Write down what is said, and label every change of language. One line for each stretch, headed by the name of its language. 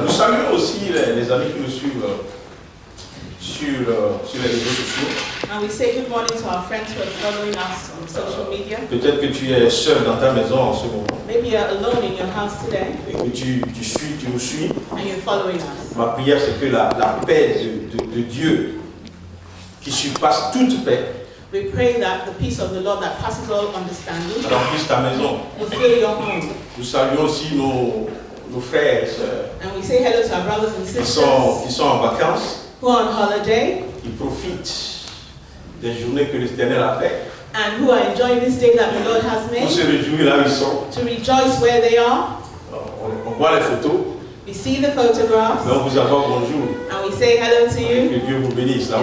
French: Nous saluons aussi les amis qui nous suivent sur les réseaux sociaux.
English: And we say good morning to our friends who are following us on social media.
French: Peut-être que tu es seul dans ta maison en ce moment.
English: Maybe you're alone in your house today.
French: Et que tu nous suis.
English: And you're following us.
French: Ma prière, c'est que la paix de Dieu, qui surpasse toute paix,
English: We pray that the peace of the Lord that passes all understanding
French: remplisse ta maison.
English: will fill your home.
French: Nous saluons aussi nos frères et sœurs
English: And we say hello to our brothers and
French: qui
English: sisters
French: sont en vacances,
English: who are on holiday
French: qui profitent des journées que l'Éternel a faites.
English: and who are enjoying this day that the Lord has
French: Pour se
English: made,
French: réjouir là où ils sont.
English: to rejoice where they are.
French: On voit les photos,
English: We see the photographs
French: mais on vous avance bonjour.
English: and we say hello to you.
French: Que Dieu vous bénisse. Là où